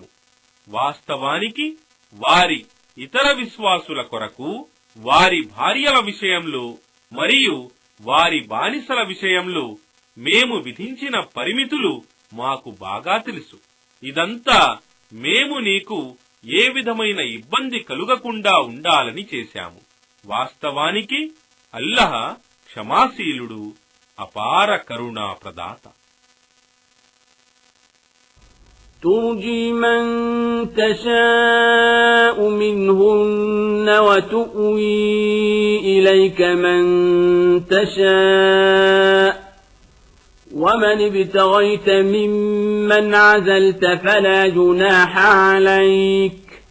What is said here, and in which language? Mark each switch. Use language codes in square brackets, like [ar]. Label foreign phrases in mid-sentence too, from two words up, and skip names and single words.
[te] వాస్తవానికి వారి ఇతర విశ్వాసుల కొరకు వారి భార్యల విషయంలో మరియు వారి బానిసల విషయంలో మేము విధించిన పరిమితులు మాకు బాగా తెలుసు. ఇదంతా మేము నీకు ఏ విధమైన ఇబ్బంది కలుగకుండా ఉండాలని చేశాము. వాస్తవానికి అల్లాహ్ క్షమాశీలుడు, అపార కరుణా ప్రదాత. [ar] ترجي من تشاء منهن وتؤوي إليك من تشاء ومن ابتغيت ممن عزلت فلا جناح عليك